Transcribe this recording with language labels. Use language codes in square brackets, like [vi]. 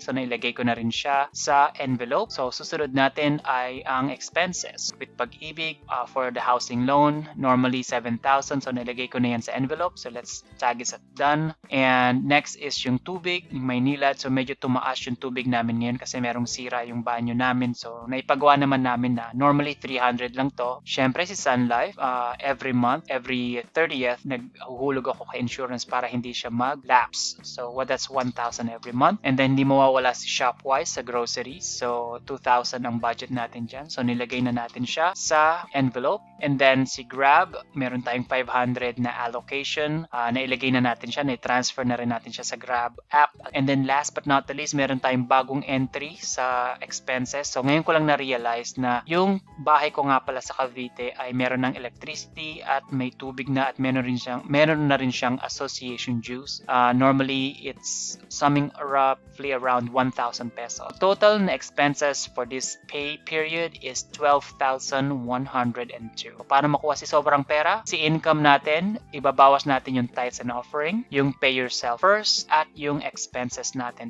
[tl] So nailagay ko na rin siya sa envelope. So susunod natin ay ang expenses. [en] With Pag-ibig, for the housing loan, normally 7,000. [tl] So nilagay ko na yan sa envelope. [en] So let's tag it at done. And next is [tl] yung tubig, yung Maynila. So medyo tumaas yung tubig namin ngayon kasi merong sira yung banyo namin. So naipagawa naman namin na normally 300 lang to. Syempre si Sun Life, [en] every month, every 30th, [tl] naghuhulog ako kay insurance para hindi siya mag-lapse. [en] So that's 1,000 every month. And then [tl] hindi mawawala si Shopwise sa groceries. So 2,000 ang budget natin dyan. So nilagay na natin siya sa envelope. [en] And then [tl] si Grab, meron tayong 500 na allocation. Nailagay na natin siya, na-transfer na rin natin siya sa Grab app. [en] And then last but not the least, [tl] meron tayong bagong entry sa expenses. So ngayon ko lang na-realize na yung bahay ko nga pala sa Cavite ay meron ng electricity at may tubig na at meron na rin siyang association dues. [en] Normally, it's summing roughly around 1,000 pesos. Total na expenses for this pay period is 12,102. [tl] Paano makuha si sobrang pera? Si income natin, ibabawas natin yung [en] tithes and offering, [tl] yung [en] pay yourself first, [tl] at yung expenses natin.